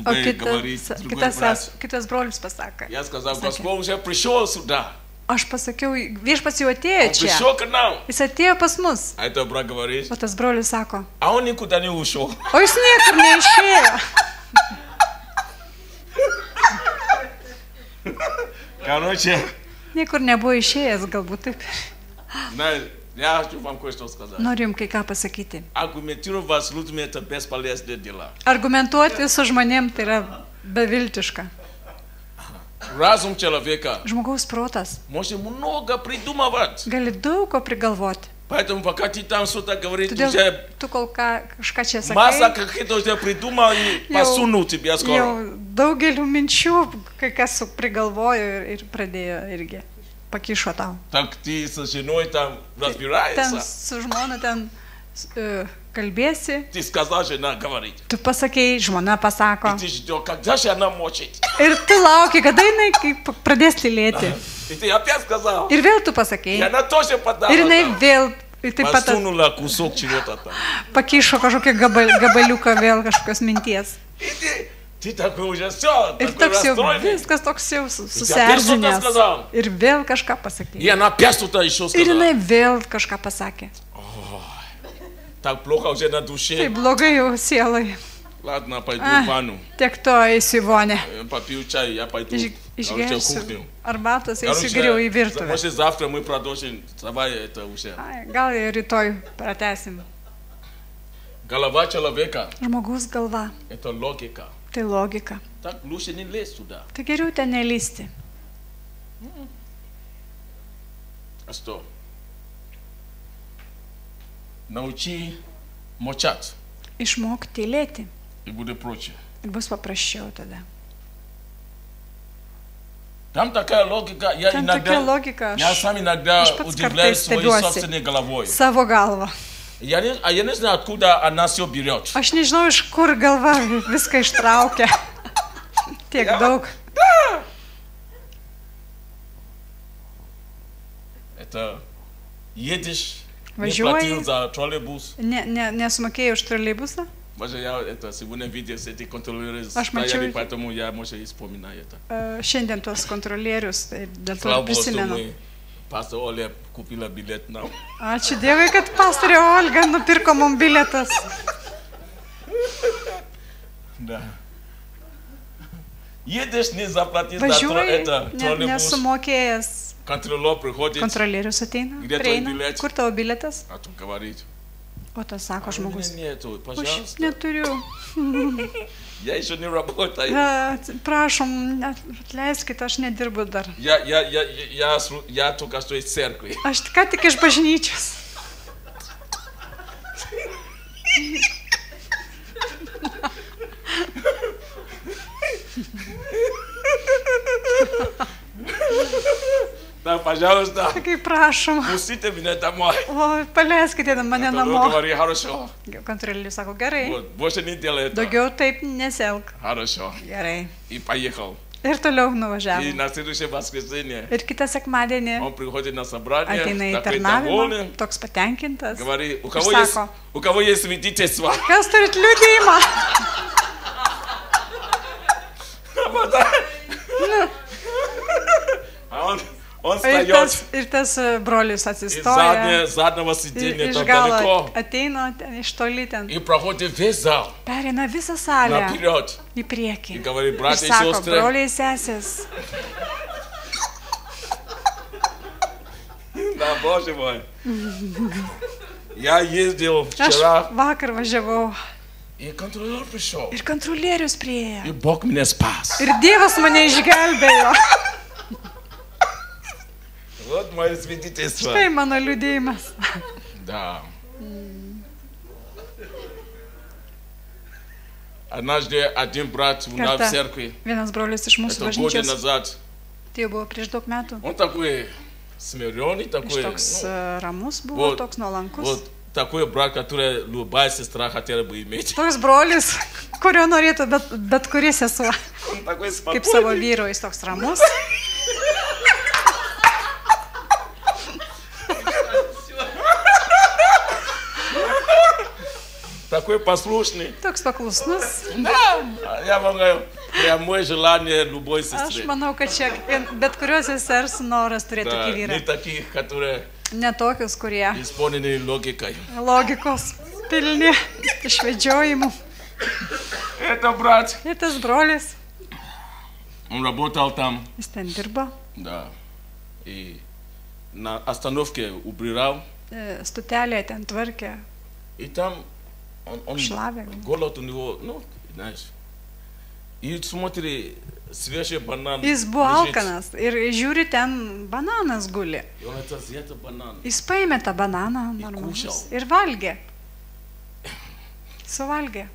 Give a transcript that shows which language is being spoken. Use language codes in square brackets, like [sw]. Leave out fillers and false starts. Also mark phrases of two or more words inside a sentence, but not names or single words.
[ru] говорит, другой брат. [lt] kitas brolius pasakė. [ru] Я сказал, [lt] Sakė. [ru] Господь уже пришел сюда. [lt] Aš pasakiau, viešpats jau atėjo [ru] Он [lt] čia. [ru] пришел к нам. [lt] Jis atėjo pas mus. [ru] А этот брат говорит, [lt] O tas brolius sako, [ru] а он никуда не ушел. [lt] o jis niekur neišėjo. [ru] Короче, [lt] Niekur nebuvo išėjęs, galbūt taip. [ru] знаешь, я хочу вам кое-что сказать. [lt] Noriu jums kai ką pasakyti. [ru] Аргументировать с людьми это бесполезные дела. [lt] Argumentuoti su žmonėm tai yra beviltiška. [ru] Разум человека [lt] Žmogaus protas [ru] может много придумывать. [lt] gali daug ko prigalvoti. [ru] Поэтому пока ты там что-то говоришь, [lt] Todėl [ru] уже [lt] tu kol kažką čia [ru] масса [lt] sakai, [ru] каких-то уже придумал и [lt] Jau- [ru] посунул тебя скоро. [lt] jau daugelių minčių kai kas prigalvojo ir pradėjo irgi. Pakišo tau. [ru] Так ты со женой там [lt] Ten [ru] разбираешься. [lt] su žmona ten kalbėsi, [ru] Ты сказал, жена говорит. [lt] tu pasakėjai, žmona pasako. [ru] И ты ждешь, когда же она мочит. [lt] Ir tu lauki, kada jinai kaip pradės tylėti. [ru] И ты опять сказал. [lt] Ir vėl tu [ru] И [lt] pasakėjai. [ru] она тоже подала. [lt] Ir jinai [ru] там. [lt] vėl taip pat [ru] Посунула кусок чего-то там. [lt] pakišo kažkokį gabaliuką vėl kažkokios minties. [ru] И ты такой уже все, [lt] Ir [ru] такой [lt] toks jau [ru] расстроенный. [lt] viskas toks jau [ru] опять что-то [lt] susierzinęs. [ru] сказал. [lt] Ir vėl kažką [ru] И [lt] pasakė. [ru] она опять что-то еще [lt] Ir [ru] сказала. [lt] jinai vėl kažką pasakė. [ru] Так плохо уже на [lt] Tai [ru] душе. [lt] blogai jau sielai. [ru] Ладно, пойду А. в ванну. [lt] Tiek to eisiu į vonę. [ru] Попью чай, я пойду короче, в [lt] Išgersiu [ru] кухню. [lt] arbatos, eisiu geriau į virtuvę. [ru] Может, завтра мы продолжим. Давай это уже. [lt] Ai, gal ir rytoj pratesim. [ru] Голова человека [lt] Žmogaus galva. – [ru] это логика. [lt] Tai logika. [ru] Так лучше не лезь туда. [lt] Tai geriau ten nelysti. [ru] А что? Научи молчать. [lt] Išmok tylėti. [ru] И будет проще. [lt] Ir bus paprasčiau tada. [ru] Там такая логика. Я [lt] Ten tokia [ru] иногда, [lt] logika. [ru] я сам иногда [lt] Aš pats [ru] удивляюсь [lt] kartais [ru] своей [lt] stebiuosi [ru] собственной головой. [lt] savo galvą. [ru] Я не знаю, откуда она все берет. [lt] Aš nežinau, iš kur galva viską ištraukia. Tiek daug. [ru] Это едешь, не [lt] Važiuoji. [ru] платил за троллейбус. [lt] Nesumokėjau už troleibusą. [ru] Может, я это сегодня видел, эти контролеры [lt] Aš mačiau- [ru] стояли, поэтому я, может, и вспоминаю это. [lt] Šiandien tuos kontrolierius, tai dėl to [ru] Слава [lt] ir [ru] Богу, что [lt] prisimenu. [ru] мы, пастор Оля купила билет нам. [lt] Ačiū Dievui, kad pastorė Olga nupirko mum bilietas. [ru] Да. Едешь, не заплатишь за [lt] Važiuoji, [ru] это троллейбус. [lt] nesumokėjęs. [ru] Контролер приходит, [lt] Kontrolierius ateina, [ru] Где твой [lt] prieina. [ru] билет? [lt] Kur tavo bilietas? [ru] а тут говорит, [lt] O tas sako [ru] у меня [lt] žmogus. [ru] нету, [lt] Aš [ru] пожалуйста. [lt] neturiu. [ru] Я еще не работаю. [lt] Prašom, atleiskite, aš nedirbu dar. [ru] Я только что из церкви. [lt] Aš ką tik iš bažnyčios. [ru] Да, пожалуйста, [lt] Sakai, prašom. [ru] пустите меня домой. [lt] O, paleiskite mane [ru] Контролер [lt] namo. [ru] говорит, хорошо. [lt] Kontrolierius sako, gerai. [ru] Вот, больше не делай это. [lt] Daugiau taip nesielg. [ru] Хорошо. [lt] Gerai. [ru] И поехал. [lt] Ir toliau [ru] И [lt] nuvažiavo. [ru] на следующее воскресенье [lt] Ir kitą sekmadienį [ru] он приходит на собрание, [lt] ateina į [ru] такой [lt] tarnavimą, [ru] довольный, [lt] toks patenkintas. [ru] говорит, [lt] Ir sako, [ru] у кого есть свидетельство? [lt] kas turit liudijimą? [ru] А он встает [lt] Ir tas brolius [ru] из [lt] atsistoja. [ru] заднего сиденья [lt] Iš [ru] там [lt] galo [ru] далеко [lt] ateina, iš toli ten. [ru] и проходит весь зал [lt] Pereina visą salę [ru] наперед. [lt] į [ru] И [lt] priekį. [ru] говорит, [lt] Ir [ru] братья и [lt] sako, [ru] сестры, [lt] broliai sesės, [ru] да, Боже мой. Я ездил [lt] aš [ru] вчера, [lt] vakar važiavau [ru] и контролер пришел. [lt] ir kontrolierius [ru] И [lt] prieėjo. [ru] Бог меня спас. [lt] Ir Dievas mane išgelbėjo. [ru] Вот мое свидетельство. [lt] Štai mano liudėjimas. [ru] Да. Однажды один брат у нас в [lt] Kartą [ru] церкви, [lt] vienas brolis iš mūsų [ru] это годы [lt] bažnyčios, [ru] назад, [lt] tai jau buvo prieš daug metų, [ru] он такой смиренный, [lt] iš [ru] такой, [lt] toks ramus buvo, [ru] вот, [lt] toks nuolankus. [ru] вот такой брат, который любая сестра хотела бы иметь. [lt] Toks brolis, kurio norėtų bet kuri sesuo. [ru] Он такой [lt] Kaip savo [ru] спокойный. [lt] vyro, jis toks ramus. [ru] Такой послушный. [lt] Toks paklusnus. [ru] Да, я вам говорю, прямое желание любой [lt] Aš [ru] сестры. [lt] manau, kad čia bet kurios sesers noras turėti [ru] Да, [lt] tokį [ru] не [lt] vyrą. [ru] таких, которые [lt] Ne tokius, kurie [ru] исполнены логикой. [lt] logikos pilni išvedžiojimų. [ru] Это брат, [lt] Ir tas brolis, [ru] он работал там, [lt] jis ten dirbo, [ru] да, и на остановке убирал, [lt] stotelėje ten tvarkė, [ru] и там он [lt] šlavė. [ru] голод у него, ну, знаешь, и смотри, свежий банан [lt] Jis buvo [ru] лежит, [lt] alkanas ir žiūri, ten bananas guli. [ru] и он это взят банан, [lt] Jis paėmė tą bananą normalus kūšiau. ir valgė. Suvalgė.